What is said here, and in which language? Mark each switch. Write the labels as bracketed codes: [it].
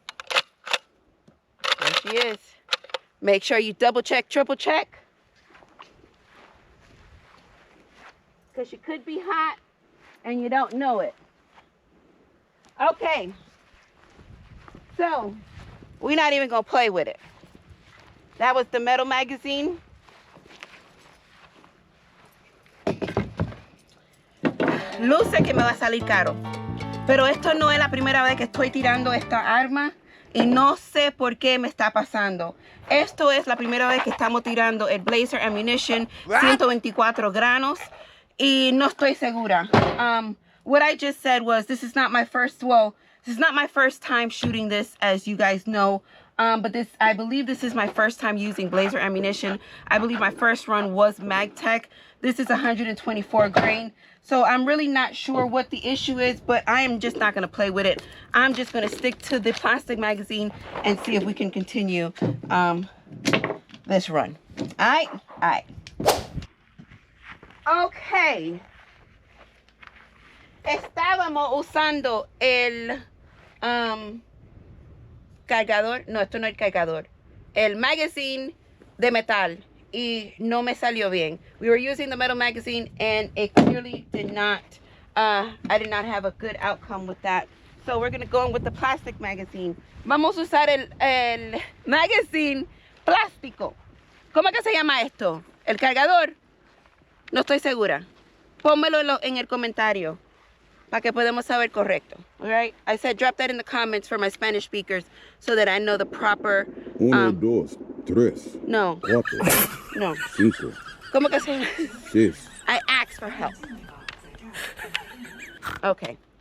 [en] There she is. Make sure you double check, triple check, because she could be hot and you don't know it. Okay, so we're not even gonna play with it. That was the metal magazine. [es] Luce que me va a salir caro, pero esto no es la primera vez que estoy tirando esta arma y no sé por qué me está pasando. Esto es la primera vez que estamos tirando el Blazer Ammunition 124 granos y no estoy segura. [en] What I just said was this is not my first time shooting this, as you guys know. But I believe this is my first time using Blazer ammunition. I believe my first run was MagTech. This is 124 grain. So I'm really not sure what the issue is, but I am just not going to play with it. I'm just going to stick to the plastic magazine and see if we can continue this run. All right. Okay. [es] Estábamos usando el cargador. No, esto no es el cargador. El magazine de metal. Y no me salió bien. [en] We were using the metal magazine and it clearly did not, I did not have a good outcome with that. So we're going to go in with the plastic magazine. [es] Vamos a usar el magazine plástico. ¿Cómo que se llama esto? ¿El cargador? No estoy segura. Pónmelo en el comentario para que podamos saber correcto. [en] All right? I said drop that in the comments for my Spanish speakers so that I know the proper... [es] Uno, dos, tres. No. Cuatro. No. Cinco. ¿Cómo que se llama? Seis. [en] I asked for help. Okay.